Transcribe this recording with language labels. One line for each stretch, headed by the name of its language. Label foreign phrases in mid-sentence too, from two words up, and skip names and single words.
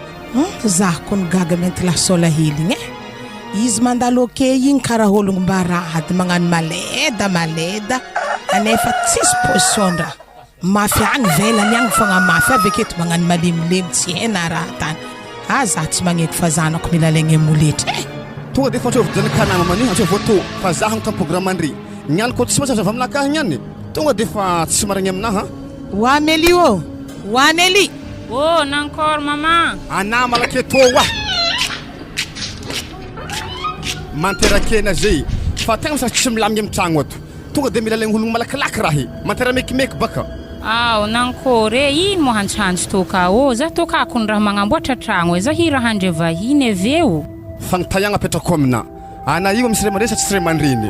Malagasy: zah koa gaga mainty lasola hely igny izy mandalo oke igny karaha ologno mbarahady magnano maleda anefa tsisy position raha mafy agny velany agny fogna mafy avy aketo magnano malemilemy tsy hena raha tany zah tsy magneky fa zanako mila laigny amoletra tonga de fantsova janakana mamany antsova voto fa zah agny tamprogramme andry niany koa tsy mazava aminakahy niany tonga de fa tsy marigny aminahy wa Meli o wa Nelly nankor mama ana malaketo wa manterakena zay fa tegna misy tsy milamigny amin'ny tragno ato tonga de mila laigny ologno malakilaky raha mantera mekimeky baka nankore ino mo hantsihantso toka za toka akony raha magnamboatra tragno za hiraha andre vahiny aveo fagnitaiagna apetrako amina ana io misy ray aman-dreny sa tsy ray aman-dreny